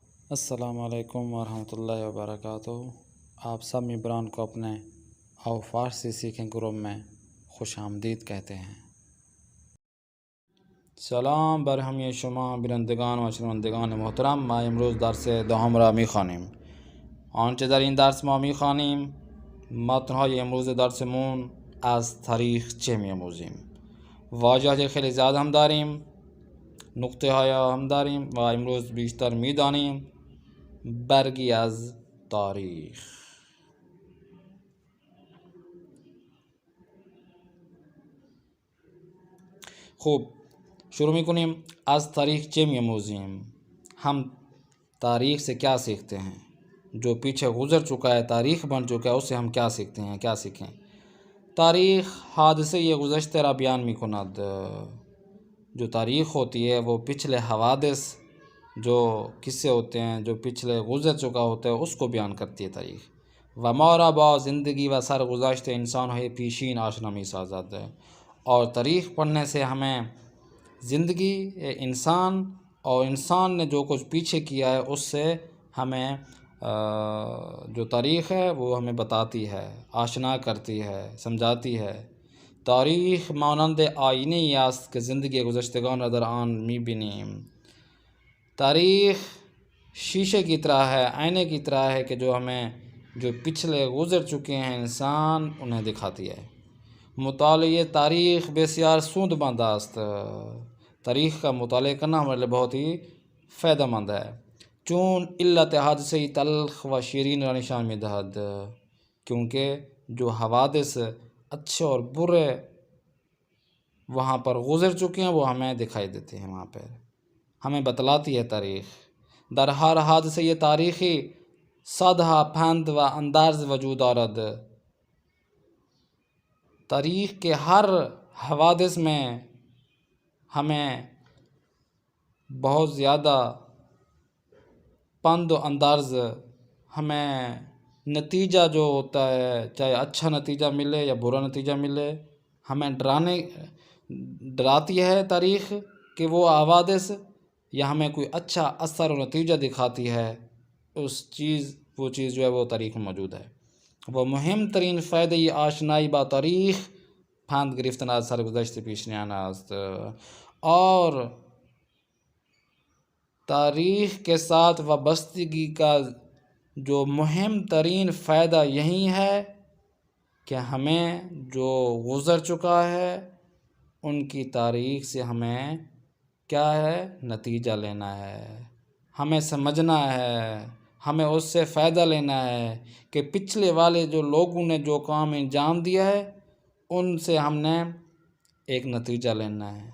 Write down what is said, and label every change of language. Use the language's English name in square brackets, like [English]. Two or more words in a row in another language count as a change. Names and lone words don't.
[Urdu] السلام علیکم ورحمۃ اللہ وبرکاتہ۔ آپ سب ممبران کو اپنے آو فارسی سیکھیں گروپ میں خوش آمدید کہتے ہیں۔ [Persian] سلام بر ہمی شما بینندگان و شنوندگان محترم، ما امروز درس دهم را میخوانیم. آنچه در این درس ما میخوانیم متنهای امروز درسمون از تاریخچه میآموزیم. واژه‌های خیلی زیاد هم داریم، نقطه های هم داریم و امروز بیشتر میدانیم برگی از تاریخ. خوب شروع میکنیم. از تاریخ چه میآموزیم؟ [Urdu] ہم تاریخ سے کیا سیکھتے ہیں؟ جو پیچھے گزر چکا ہے، تاریخ بن چکا ہے، اس سے ہم کیا سیکھتے ہیں، کیا سیکھیں؟ [Persian] تاریخ حادثه یہ گذشته را بیان میکند. [Urdu] جو تاریخ ہوتی ہے وہ پچھلے حوادث جو قصے ہوتے ہیں، جو پچھلے گزر چکا ہوتا ہے، اس کو بیان کرتی ہے تاریخ. [Persian] و ما را با زندگی و سرگذشت انسان‌های پیشین آشنا می‌سازد. [Urdu] اور تاریخ پڑھنے سے ہمیں زندگی انسان اور انسان نے جو کچھ پیچھے کیا ہے اس سے ہمیں جو تاریخ ہے وہ ہمیں بتاتی ہے، آشنا کرتی ہے، سمجھاتی ہے. [Persian] تاریخ مانند آینه‌ای است که زندگی گذشتگان را در آن می‌بینیم. [Urdu] تاریخ شیشے کی طرح ہے، آئینے کی طرح ہے کہ جو ہمیں جو پچھلے گزر چکے ہیں انسان انہیں دکھاتی ہے. [Persian] مطالعہ تاریخ بسیار سودمند است. [Urdu] تاریخ کا مطالعہ کرنا ہمارے لیے بہت ہی فائدہ مند ہے. [Persian] چون علت حادثه تلخ و شیرین را نشان می‌دهد. [Urdu] کیونکہ جو حوادث اچھے اور برے وہاں پر گزر چکے ہیں وہ ہمیں دکھائی دیتے ہیں، وہاں پر ہمیں بتلاتی ہے تاریخ. [Persian] در ہر حادثه تاریخی صدها پند و اندرز وجود دارد. [Urdu] تاریخ کے ہر حوادث میں ہمیں بہت زیادہ [Persian] پند و اندرز، [Urdu] ہمیں نتیجہ جو ہوتا ہے، چاہے اچھا نتیجہ ملے یا برا نتیجہ ملے، ہمیں ڈراتی ہے تاریخ کہ وہ حوادث، یا ہمیں کوئی اچھا اثر و نتیجہ دکھاتی ہے. وہ چیز جو ہے وہ تاریخ میں موجود ہے. [Persian] وہ مهم ترین فائدہ آشنائی با تاریخ پند گرفتن از سرگذشت پیشینیان است. [Urdu] اور تاریخ کے ساتھ وابستگی کا جو مہم ترین فائدہ یہی ہے کہ ہمیں جو گزر چکا ہے ان کی تاریخ سے ہمیں کیا ہے، نتیجہ لینا ہے، ہمیں سمجھنا ہے، ہمیں اس سے فائدہ لینا ہے کہ پچھلے والے جو لوگوں نے جو کام انجام دیا ہے ان سے ہم نے ایک نتیجہ لینا ہے.